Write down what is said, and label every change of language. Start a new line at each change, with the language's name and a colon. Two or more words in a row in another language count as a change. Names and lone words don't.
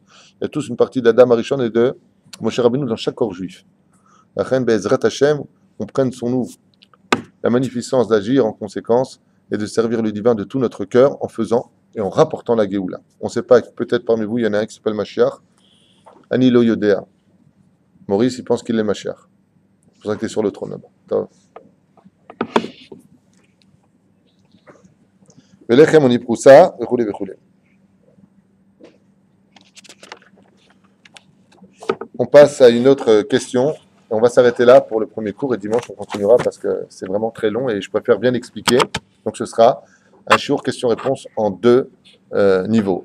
French: Il y a tous une partie d'Adam Arishon et de Moshe Rabbeinu dans chaque corps juif. La reine
Hebrew: בעזרת השם,
French: on prenne sur nous la magnificence d'agir en conséquence et de servir le divin de tout notre cœur en faisant et en rapportant la Géoula. On ne sait pas, peut-être parmi vous, il y en a un qui s'appelle Mashiach.
Hebrew: אני לא יודע.
French: Maurice, il pense qu'il est Mashiach. C'est pour ça que tu es sur le trône là-bas. Velechem on y proussa, vechule vechule. On passe à une autre question. On va s'arrêter là pour le premier cours et dimanche on continuera parce que c'est vraiment très long et je préfère bien expliquer. Donc ce sera un shiur question-réponse en 2 niveaux.